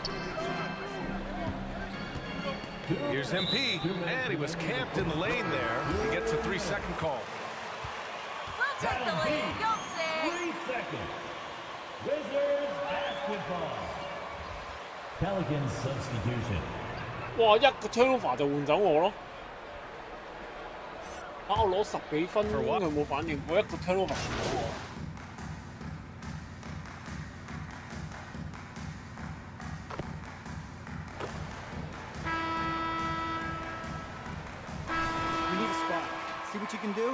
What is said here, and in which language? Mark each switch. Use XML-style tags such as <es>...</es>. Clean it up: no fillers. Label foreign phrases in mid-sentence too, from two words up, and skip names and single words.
<en>Here's MP. And he was camped in the lane there. He gets a 3-second call. We'll take the lead, don't say. 3 seconds. Wizards basketball. Pelicans substitution.</en> <yue>哇！一個 turnover 就換走我咯。我攞10幾分，佢冇反應，我一個 turnover 換走我。</yue> <en>You need a spot. See what you can do?</en>